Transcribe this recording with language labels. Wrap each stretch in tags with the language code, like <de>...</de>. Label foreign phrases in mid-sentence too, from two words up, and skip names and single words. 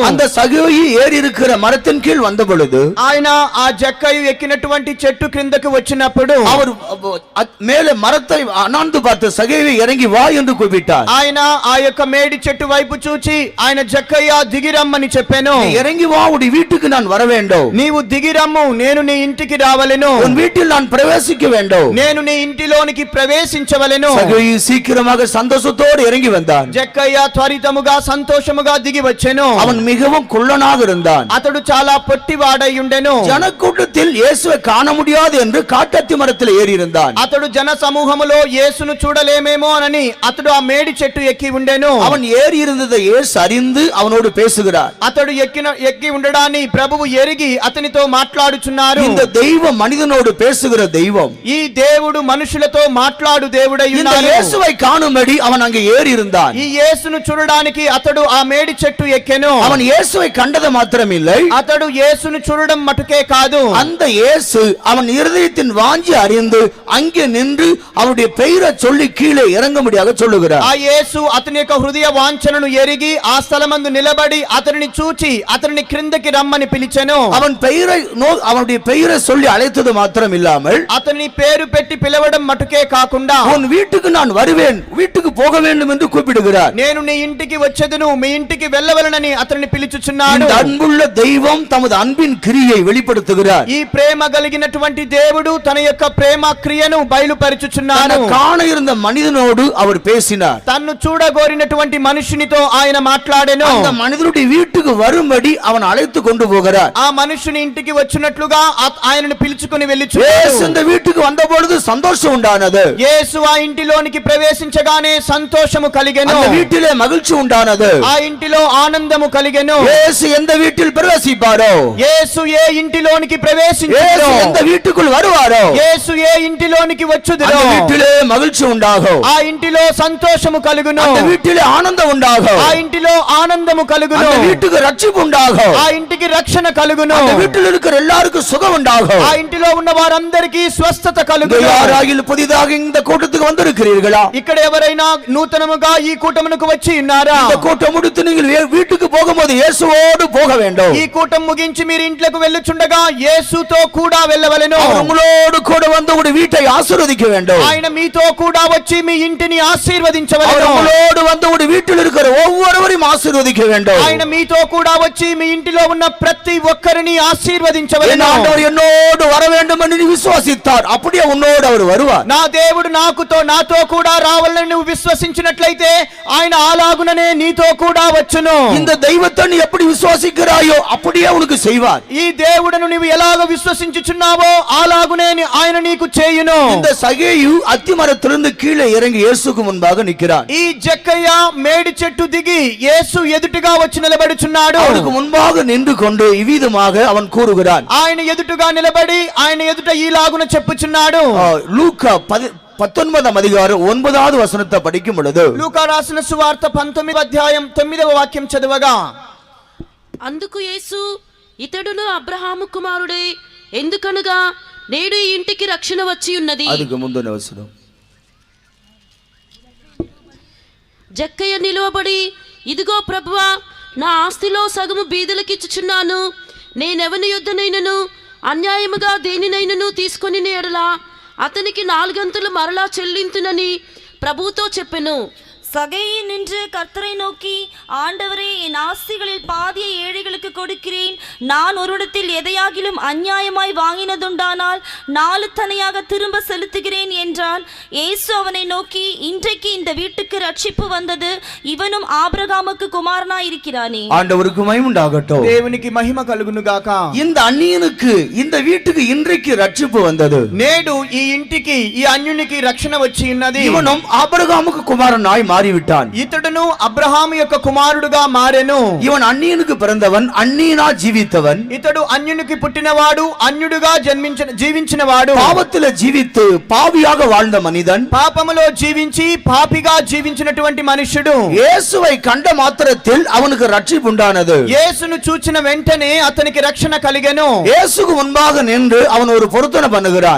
<ta>அந்த சகோயி ஏறி இருக்கிற மரத்தின் கீழ் வந்த பொழுது</ta> <te>ఆయన ఆ జక్కయు ఎక్కినటువంటి చెట్టు క్రిందకు వచ్చినప్పుడు</te> <ta>அவர் மேலே மரத்தை அண்ணாந்து பார்த்து சகோயை இறங்கி வா என்று கூப்பிட்டார்.</ta> <te>ఆయన ఆ యొక్క మేడి చెట్టు వైపు చూచి ఆయన జక్కయ్య దిగిరమ్మని చెప్పాను.</te> <ta>இறங்கி வா, உடைய வீட்டுக்கு நான் வர வேண்டும்.</ta> <te>నీవు దిగిరమ్ము, నేను నీ ఇంటికి రావలెను.</te> <ta>உன் வீட்டில் நான் பிரவேசிக்க வேண்டும்.</ta> <te>నేను నీ ఇంటిలోనికి ప్రవేశించవలెను.</te> <ta>சகோயி சீக்கிரமாக சந்தோஷத்தோடு இறங்கி வந்து வந்தான்.</ta> <te>జక్కయ్య త్వరితముగా సంతోషముగా దిగి వచ్చెను.</te> <ta>அவன் மிகவும் குள்ளனாக இருந்தான்.</ta> <te>అతడు చాలా పొట్టివాడై ఉండెను.</te> <ta>ஜனக்கூட்டத்தில் இயேசுவை காண முடியாது என்று காட்டத்தி மரத்தில் ஏறி இருந்தான்.</ta> <te>అతడు జన సమూహములో యేసును చూడలేమేమో అని అతడు ఆ మేడి చెట్టు ఎక్కి ఉండెను.</te> <ta>அவன் ஏறி இருந்ததை இயேசு அறிந்து அவனோடு பேசுகிறார்.</ta> <te>అతడు ఎక్కి ఉండడాన్ని ప్రభువు ఎరిగి అతనితో మాట్లాడుచున్నారు.</te> <ta>இந்த தெய்வம் மனிதனோடு பேசுகிற தெய்வம்.</ta> <te>ఈ దేవుడు మనుషులతో మాట్లాడు దేవుడై</te> <ta>இந்த</ta> <te>ఉన్నాడు.</te> <ta>இயேசுவை காணும்படி அவன் அங்கே ஏறி இருந்தான்.</ta> <te>ఈ యేసును చూడడానికి అతడు ఆ మేడి చెట్టు ఎక్కెను.</te> <ta>அவன் இயேசுவை கண்டது மாத்திரமில்லை,</ta> <te>అతడు యేసును చూడడం మటుకే కాదు,</te> <ta>அந்த இயேசு அவன் இருதயத்தின் வாஞ்சி அறிந்து அங்கே நின்று அவருடைய பெயரை சொல்லி கீழே இறங்கும்படியாக சொல்லுகிறார்.</ta> <te>ఆ యేసు అతని యొక్క హృదయ వాంఛనను ఎరిగి ఆ స్థలమందు నిలబడి అతనిని చూచి అతనిని క్రిందకి రమ్మని పిలిచెను.</te> <ta>அவனுடைய பெயரை சொல்லி அழைத்தது மாத்திரம் இல்லாமல்</ta> <te>అతని పేరు పెట్టి పిలవడం మటుకే కాకుండా</te> <ta>உன் வீட்டுக்கு நான் வருவேன், வீட்டுக்கு போக வேண்டும் என்று கூப்பிடுகிறார்.</ta> <te>నేను నీ ఇంటికి వచ్చేదను, మీ ఇంటికి వెళ్ళవలనని అతనిని పిలుచుచున్నాడు.</te> <ta>இந்த அன்புள்ள தெய்வம் தமது அன்பின் கிரியை வெளிப்படுத்துகிறார்.</ta> <te>ఈ ప్రేమ కలిగినటువంటి దేవుడు తన యొక్క ప్రేమ క్రియను బయలుపరచుచున్నాడు.</te> <ta>காண இருந்த மனிதனோடு அவர் பேசினார்.</ta> <te>తన్ను చూడగోరినటువంటి మనుషునితో ఆయన మాట్లాడెను.</te> <ta>அந்த మనిషినుడి வீட்டுக்கு வரும்படி அவன் அழைத்து கொண்டு போகிறார்.</ta> <te>ఆ మనుషుని ఇంటికి వచ్చినట్లుగా ఆయనను పిలుచుకొని యేసు వెళ్ళిచున్నాడు.</te> <ta>இந்த வீட்டுக்கு வந்த பொழுது சந்தோஷம் உண்டானது.</ta> <te>యేసు ఆ ఇంటిలోనికి ప్రవేశించగానే సంతోషము కలిగెను.</te> <ta>அந்த வீட்டிலே மகிழ்ச்சி உண்டானது.</ta> <te>ఆ ఇంటిలో ఆనందము కలిగెను.</te> <ta>యేసు எந்த வீட்டில் பிரவேசிப்பாரோ,</ta> <te>యేసు ఏ ఇంటిలోనికి యేసు ప్రవేశించును,</te> <ta>எந்த வீட்டுக்குள் வருவாரோ,</ta> <te>యేసు ఏ ఇంటిలోనికి వచ్చుదురో</te> <ta>அந்த வீட்டிலே மகிழ்ச்சி உண்டாகும்.</ta> <te>ఆ ఇంటిలో సంతోషము కలుగును.</te> <ta>அந்த வீட்டிலே ஆனந்தம் உண்டாகும்.</ta> <te>ఆ ఇంటిలో ఆనందము కలుగును.</te> <ta>அந்த வீட்டுக்கு ரட்சிப்பு உண்டாகும்.</ta> <te>ఆ ఇంటికి రక్షణ కలుగును.</te> <ta>அந்த வீட்டில் இருக்கிற எல்லாருக்கும் சுகம் உண்டாகும்.</ta> <te>ఆ ఇంటిలో ఉన్న వారందరికీ స్వస్థత</te> <ta>இங்க</ta> <te>కలుగును.</te> <ta>யாராகிலும் புதிதாக இந்த கூட்டத்துக்கு வந்திருக்கிறீர்களா?</ta> <te>ఇక్కడ ఎవరైనా నూతనముగా ఈ కూటమునకు వచ్చి ఉన్నారా?</te> <ta>இந்த கூட்டம் முடித்து நீங்கள் வீட்டுக்கு போகும்போது இயேசுவோடு போக வேண்டும்.</ta> <te>ఈ కూటం ముగించి మీరు ఇంట్లోకి వెళ్ళుచుండగా యేసుతో కూడా వెళ్ళవలెను.</te> <ta>அவர் உங்களோடு கூட வந்து உங்களுடைய வீட்டை ஆசீர்வதிக்க வேண்டும்.</ta> <te>ఆయన మీతో కూడా వచ్చి మీ ఇంటిని</te> <ta>அவர்</ta> <te>ఆశీర్వదించవలెను.</te> <ta>உங்களோடு வந்து உங்களுடைய வீட்டில் இருக்கிற ஒவ்வொருவரையும் ஆசீர்வதிக்க வேண்டும்.</ta> <te>ఆయన మీతో కూడా వచ్చి మీ ఇంటిలో ఉన్న ప్రతి ఒక్కరిని</te> <ta>என்</ta> <te>ఆశీర్వదించవలెను.</te> <ta>ஆண்டவர் என்னோடு வர வேண்டும் என்று நீ விசுவாசித்தார், அப்படியே உன்னோடு அவர் வருவார்.</ta> <te>నా దేవుడు నాతో కూడా రావాలని నువ్వు విశ్వసించినట్లయితే ఆయన అలాగుననే నీతో కూడా వచ్చును.</te> <ta>இந்த தெய்வத்தை நீ எப்படி விசுவாசிக்கிறாயோ அப்படியே உனக்கு செய்வார்.</ta> <te>ఈ దేవుడును నువ్వు ఎలాగ విశ్వసించుచున్నావో అలాగునే ఆయన నీకు చేయును.</te> <ta>இந்த சகேயு அத்திமரத்திலிருந்து கீழே இறங்கி இயேசுக்கு முன்பாக நிற்கிறான்.</ta> <te>ఈ జక్కయ్య మేడి చెట్టు దిగి యేసు ఎదుటిగా వచ్చి నిలబడుచున్నాడు.</te> <ta>அவனுக்கு முன்பாக நின்று கொண்டு இவ்விதமாக அவன் கூறுகிறான்.</ta> <te>ఆయన ఎదుటుగా నిలబడి ఆయన ఎదుట ఈలాగున చెప్పుచున్నాడు.</te> <ta>லூக்கா 19 அதிகாரம் 9வது வசனத்தை படிக்கும் பொழுது,</ta> <te>లూకా రాసిన సువార్త 19వ అధ్యాయం 9వ వాక్యం చదవగా, అందుకు యేసు ఇతడును అబ్రహాము కుమారుడే, ఎందుకనగా నేడు ఈ ఇంటికి రక్షణ వచ్చి ఉన్నది.</te> <ta>அதுக்கு முந்தின வசனம்,</ta> <te>జక్కయ్య నిలువబడి, ఇదిగో ప్రభువా, నా ఆస్తిలో సగము బీదలకిచ్చుచున్నాను. నేనెవని యొద్దనైనను అన్యాయముగా దేనినైనను తీసుకొని ఎడలా అతనికి 4 గంతులు మరలా చెల్లింతునని ప్రభువుతో చెప్పెను.</te> <ta>சகையை நின்று கர்த்தரை நோக்கி, ஆண்டவரே, என் ஆஸ்திகளில் பாதியை ஏழைகளுக்கு கொடுக்கிறேன். நான் ஒருடத்தில் எதையாகிலும் அநியாயமாய் வாங்கினதுண்டானால் 4 தனையாக திரும்ப செலுத்துகிறேன் என்றான். இயேசு அவனை நோக்கி, இன்றைக்கு இந்த வீட்டுக்கு ரட்சிப்பு வந்தது, இவனும் ஆபிரகாமுக்கு குமாரனாய் இருக்கிறானே. ஆண்டவருக்கு மகிமை உண்டாகட்டும்.</ta> <te>దేవునికి మహిమ కలుగును గాక.</te> <ta>இந்த அந்நியனுக்கு இந்த வீட்டுக்கு இன்றைக்கு ரட்சிப்பு வந்தது.</ta> <te>నేడు ఈ ఇంటికి ఈ అన్యునికి రక్షణ వచ్చి ఉన్నది.</te> <ta>இவனும் ஆபிரகாமுக்கு குமாரனாய் மாறிவிட்டான்.</ta> <te>ఇతడును అబ్రహాము యొక్క కుమారుడుగా మారెను.</te> <ta>இவன் அந்நியனுக்கு பிறந்தவன், அந்நியனா ஜீவித்தவன்.</ta> <te>ఇతడు అన్యునికి పుట్టినవాడు, అన్యుడుగా జీవించినవాడు.</te> <ta>பாவத்திலே ஜீவித்து பாவியாக வாழ்ந்த மனிதன்,</ta> <te>పాపములో జీవించి పాపిగా జీవించినటువంటి మనుషుడు.</te> <ta>இயேசுவை கண்ட மாத்திரத்தில் அவனுக்கு ரட்சிப்பு உண்டானது.</ta> <te>యేసును చూచిన వెంటనే అతనికి రక్షణ కలిగెను.</te> <ta>இயேசுக்கு முன்பாக நின்று அவன் ஒரு பொருத்தனை பண்ணுகிறான்.</ta>